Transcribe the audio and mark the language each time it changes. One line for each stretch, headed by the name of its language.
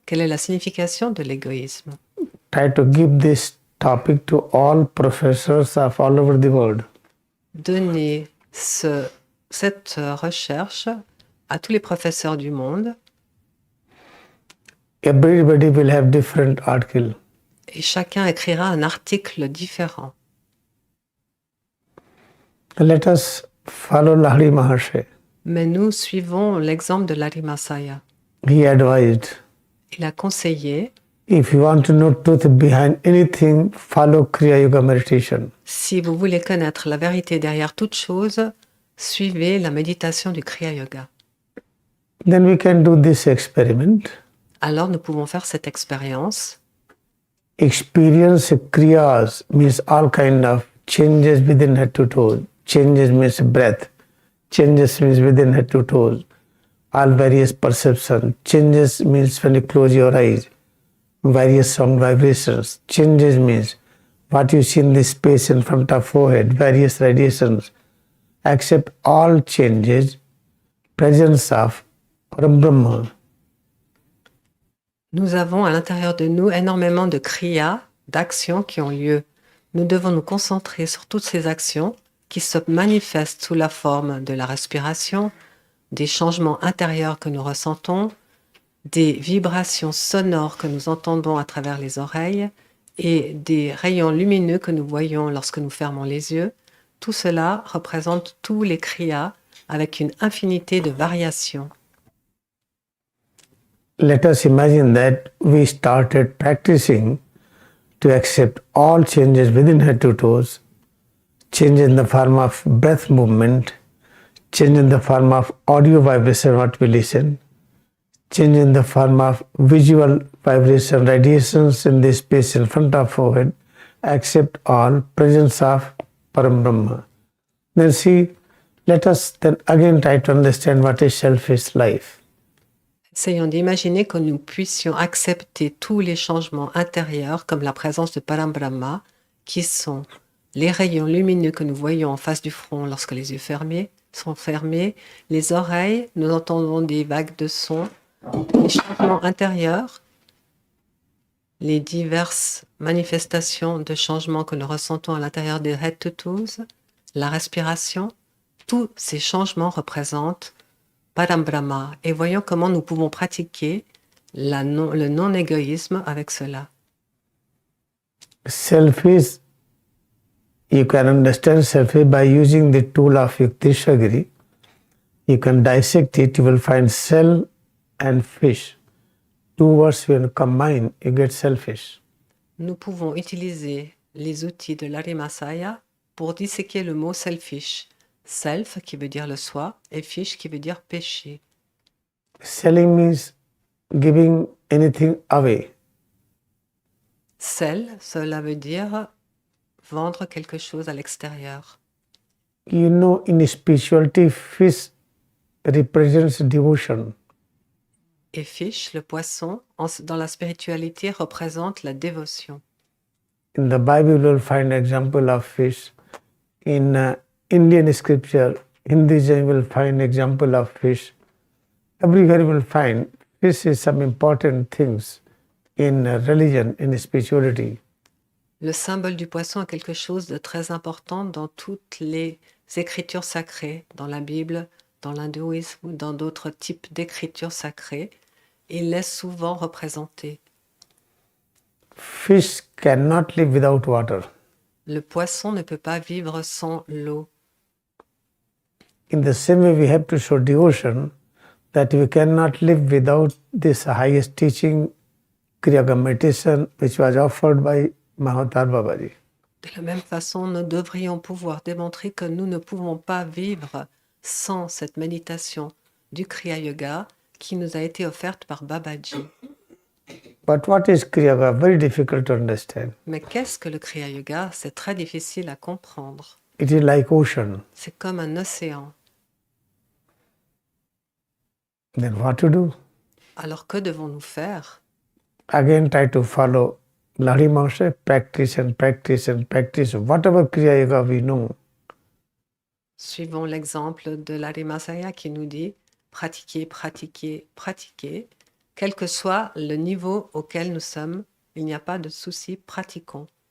French: Quelle est la signification de l'égoïsme?
English: Try to give this topic to all professors of all over the world.
French: Donnez cette recherche à tous les professeurs du monde.
English: Everybody will have different article.
French: Et chacun écrira un article différent.
English: Let us follow Lahari Mahasaya.
French: Mais nous suivons l'exemple de Lari Masaya.
English: He advised,
French: Il a conseillé,
English: if you want to know truth behind anything, follow Kriyayoga Meditation.
French: si vous voulez connaître la vérité derrière toute chose, suivez la méditation du Kriyayoga.
English: Then we can do this experiment.
French: Alors nous pouvons faire cette expérience.
English: Experience Kriyas means all kind of changes within head to toes. Changes means breath. Changes means within head to toes. All various perception. Changes means when you close your eyes. Various sound vibrations. Changes means what you see in the space in front of forehead. Various radiations. Accept all changes. Presence of Parabrahma.
French: Nous avons à l'intérieur de nous énormément de kriya, d'actions qui ont lieu. Nous devons nous concentrer sur toutes ces actions qui se manifestent sous la forme de la respiration, des changements intérieurs que nous ressentons, des vibrations sonores que nous entendons à travers les oreilles et des rayons lumineux que nous voyons lorsque nous fermons les yeux. Tout cela représente tous les kriyas avec une infinité de variations.
English: Let us imagine that we started practicing to accept all changes within head to toes, change in the form of breath movement, change in the form of audio vibration, what we listen, change in the form of visual vibration, radiations in the space in front of forehead, accept all presence of Param Brahma. Then see, let us then again try to understand what is selfish life.
French: Essayons d'imaginer que nous puissions accepter tous les changements intérieurs comme la présence de Param Brahma, qui sont les rayons lumineux que nous voyons en face du front lorsque les yeux sont fermés, les oreilles, nous entendons des vagues de sons, les changements intérieurs, les diverses manifestations de changements que nous ressentons à l'intérieur des
English: head to toes,
French: la respiration, tous ces changements représentent Parambrahma et voyons comment nous pouvons pratiquer le non-égoïsme avec cela.
English: Selfish, you can understand selfish by using the tool of Yuktishagiri. You can dissect it, you will find self and fish. Two words when combined, you get selfish.
French: Nous pouvons utiliser les outils de l'Arimasaya pour disséquer le mot selfish. Self qui veut dire le soi et fish qui veut dire péché.
English: Selling means giving anything away.
French: Sell, cela veut dire vendre quelque chose à l'extérieur.
English: You know, in spirituality, fish represents devotion.
French: Et fish, le poisson, dans la spiritualité, représente la dévotion.
English: In the Bible, you will find example of fish. In Indian scripture, Hinduism, you will find example of fish. Everywhere you will find fish is some important things in religion, in spirituality.
French: Le symbole du poisson est quelque chose de très important dans toutes les écritures sacrées, dans la Bible, dans l'hindouisme ou dans d'autres types d'écritures sacrées. Il est souvent représenté.
English: Fish cannot live without water.
French: Le poisson ne peut pas vivre sans l'eau.
English: In the same way, we have to show devotion that we cannot live without this highest teaching, Kriyayoga Meditation, which was offered by Mahatar Babaji.
French: De la même façon, nous devrions pouvoir démontrer que nous ne pouvons pas vivre sans cette méditation du Kriya Yoga qui nous a été offerte par Babaji.
English: But what is Kriyayoga? Very difficult to understand.
French: Mais qu'est-ce que le Kriya Yoga? C'est très difficile à comprendre.
English: It is like ocean.
French: C'est comme un océan.
English: Then what to do?
French: Alors que devons-nous faire?
English: Again, try to follow Lahiri Maharaj, practice and practice and practice. Whatever Kriya Yoga we know,
French: Suivons l'exemple de l'Arimasaya qui nous dit pratiquer, pratiquer, pratiquer. Quel que soit le niveau auquel nous sommes, il n'y a pas de souci, pratiquons.